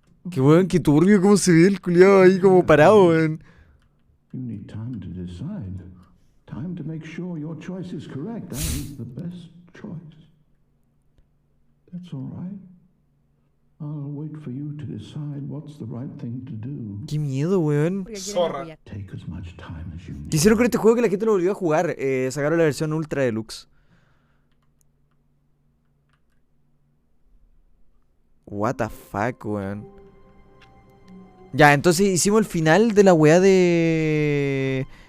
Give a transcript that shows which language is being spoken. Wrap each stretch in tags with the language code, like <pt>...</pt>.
<es>Qué weón, qué turbio cómo se ve el culiado ahí como parado, weón.</es> <en>You need time to decide. Time to make sure your choice is correct. That is the best choice. That's all right. I'll wait for you to decide what's the right thing to do.</en> <es>Qué miedo, weón.</es> <en>Take as much time as you need.</en> <es>Quisieron con este juego que la gente lo volvió a jugar. Sacaron la versión Ultra Deluxe.</es> <en>What the fuck,</en> <es>weón. Ya, entonces hicimos el final de la weá de...</es>